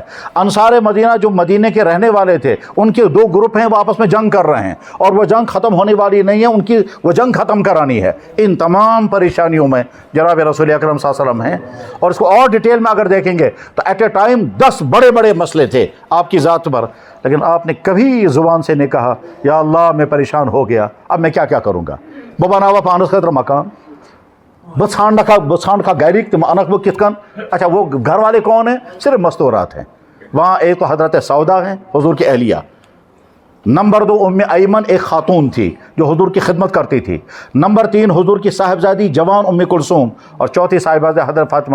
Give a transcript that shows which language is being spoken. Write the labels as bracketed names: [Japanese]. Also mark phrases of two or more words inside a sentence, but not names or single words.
[Urdu] انصار مدینہ جو مدینے کے رہنے والے تھے، ان کے 2 گروپ ہیں، وہ آپس میں جنگ کر رہے ہیں، اور وہ جنگ ختم ہونے والی نہیں ہے، ان کی وہ جنگ ختم کرانی ہے۔ ان تمام پریشانیوں میں جناب رسول اکرم صلی اللہ علیہ وسلم ہیں، اور اس کو اور ڈیٹیل میں اگر دیکھیں گے تو [English] at a time [Urdu] 10 بڑے بڑے مسئلے تھے آپ کی ذات پر، لیکن آپ نے کبھی زبان سے نہیں کہا یا اللہ میں پریشان ہو گیا، اب میں کیا کروں گا۔ [Kashmiri] بناوا پانس خطر مکان بسانڈ کا گیرک انک وہ کتکن، [Urdu] اچھا وہ گھر والے کون ہیں؟ صرف مستورات ہیں وہاں۔ ایک تو حضرت سودا ہیں، حضور کی اہلیہ۔ نمبر 2 ام ایمن ایک خاتون تھی جو حضور کی خدمت کرتی تھی۔ نمبر 3 حضور کی صاحبزادی جوان ام کلثوم، اور چوتھی صاحبزادی حضرت فاطمہ۔